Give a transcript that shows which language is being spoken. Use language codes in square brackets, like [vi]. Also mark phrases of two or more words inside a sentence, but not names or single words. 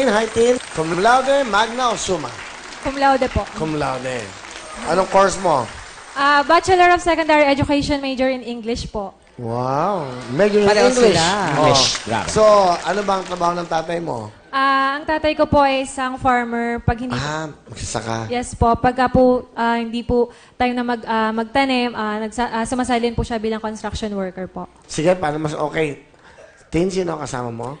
[la] Hi, Tin. Cum laude, magna o summa? Cum laude po. Cum laude. [tl] Anong course mo? [en] Bachelor of Secondary Education, major in English po. Wow. Major in [tl] Pareho [en] English. [tl] sila. Oh. English, grabe. So, ano ba ang trabaho ng tatay mo? Ang tatay ko po ay isang farmer. Pag hindi Magsasaka. Yes po. Pagka po hindi po tayo na magtanim, sumasalin po siya bilang [en] construction worker [tl] po. Sige, paano mas okay? Tin, sino ang kasama mo?